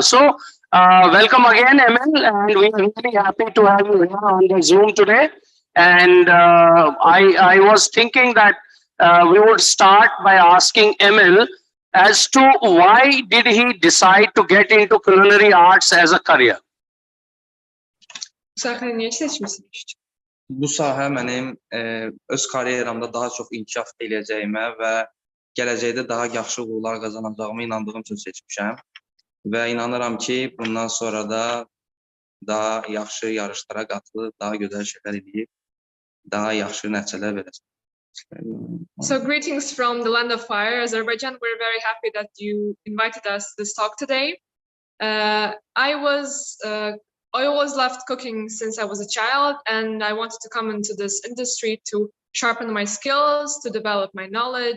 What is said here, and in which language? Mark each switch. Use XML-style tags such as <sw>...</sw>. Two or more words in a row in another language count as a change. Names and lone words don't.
<en>So, welcome again, Emil, and we are really happy to have you here on the Zoom today. And I was thinking that we would start by asking Emil as to why did he decide to get into culinary arts as a career?</en> <az>Bu sahə mənim öz karyeramda daha çox inkişaf edəcəyimə və gələcəkdə daha yaxşı uğurlar qazanacağıma inandığım üçün seçmişəm və inanıram ki, bundan sonra da daha yaxşı yarışlara qatılıb, daha gözəl şeylər edib, daha yaxşı nəticələr verəcəm.</az> <en>So greetings from the land of fire, Azerbaijan. We're very happy that you invited us to this talk today. I always loved cooking since I was a child, and I wanted to come into this industry to sharpen my skills, to develop my knowledge.</en>